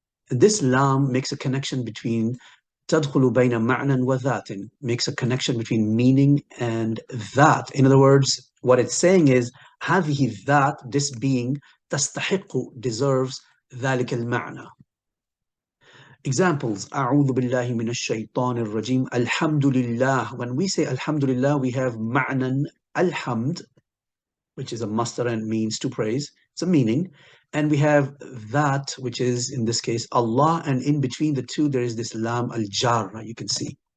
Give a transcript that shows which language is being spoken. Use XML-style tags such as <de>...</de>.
<en>And this lam makes a connection between</en> <ar>تدخل بين معنى وذات,</ar> <en>makes a connection between meaning and that. In other words, what it's saying is</en> <ar>هذه الذات,</ar> <en>this being,</en> <ar>تستحق,</ar> <en>deserves</en> <ar>ذلك المعنى. Examples: أعوذ بالله من الشيطان الرجيم. الحمد لله.</ar> <en>When we say Alhamdulillah, we have</en> <ar>معنى الحمد,</ar> <en>which is a masdar and means to praise. It's a meaning. And we have that, which is in this case Allah, and in between the two there is this lam al-jarra, you can see.</en>